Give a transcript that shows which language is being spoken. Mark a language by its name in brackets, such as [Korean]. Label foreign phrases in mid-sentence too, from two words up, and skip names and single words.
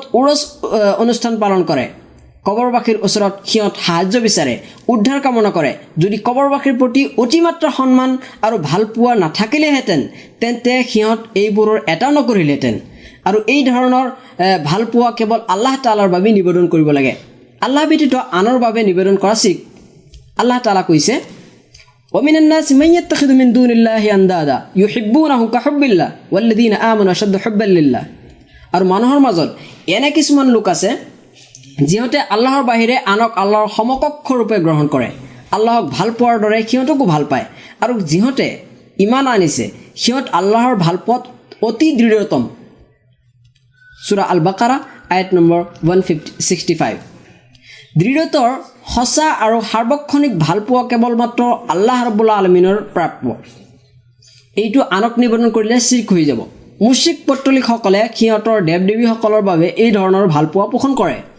[Assamese] উৰস অনুষ্ঠান পালন কৰে কবৰবাসীৰ ওচৰত সিহঁত সাহায্য বিচাৰে উদ্ধাৰ কামনা কৰে যদি কবৰবাসীৰ প্ৰতি অতিমাত্ৰা সন্মান আৰু ভালপোৱা নাথাকিলেহেঁতেন তেন্তে সিহঁত এইবোৰৰ এটাও নকৰিলেহেঁতেন আৰু এই ধৰণৰ ভালপোৱা কেৱল আল্লাহ তাআলাৰ বাবে নিবেদন কৰিব লাগে আল্লাহ ব্যতীত আনৰ বাবে নিবেদন কৰা শিৰ্ক আল্লাহ তাআলা কৈছে [Arabic] ومن الناس من يتخذ من دون الله اندادا يحبونهم كحب الله والذين آمنوا اشد حبا لله [Assamese] আৰু মানুহৰ মাজত এনে কিছুমান লোক আছে যিহঁতে আল্লাহৰ বাহিৰে আনক আল্লাহৰ সমকক্ষ ৰূপে গ্ৰহণ কৰে আল্লাহক ভাল পোৱাৰ দৰে সিহঁতকো ভাল পায় আৰু যিহঁতে ইমান আনিছে সিহঁত আল্লাহৰ ভালপোৱাত অতি দৃঢ়তম সূৰা আল বাকাৰা আয়াত নম্বৰ 165 দৃঢ়তৰ সঁচা আৰু সাৰ্বক্ষণিক ভালপোৱা কেৱল মাত্ৰ আল্লাহ ৰাব্বুল আলামিনৰ প্ৰাপ্য এইটো আনক নিবেদন কৰিলে শিৰ্ক হৈ যাব মুশ্ৰিক পত্তলিকসকলে সিহঁতৰ দেৱ দেৱীসকলৰ বাবে এই ধৰণৰ ভালপোৱা পোষণ কৰে